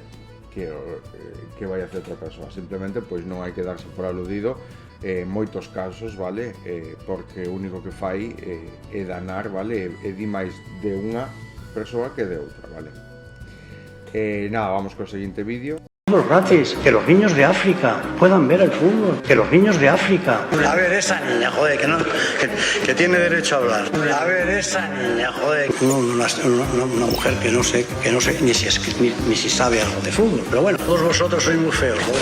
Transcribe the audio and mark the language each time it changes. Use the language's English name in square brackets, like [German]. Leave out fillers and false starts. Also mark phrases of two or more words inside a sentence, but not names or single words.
[Galician] Que vai a hacer outra persoa. Simplemente, pois non hai que darse por aludido moitos casos, vale? Porque o único que fai é danar, vale? E di máis de unha persoa que de outra, vale? Nada, vamos co seguinte vídeo. [Spanish] Gratis, que los niños de África puedan ver el fútbol, que los niños de África. A ver, esa niña, joder, que tiene derecho a hablar. A ver, esa niña, joder. Una mujer que no sé ni si sabe algo de fútbol, pero bueno, todos vosotros sois muy feos, joder.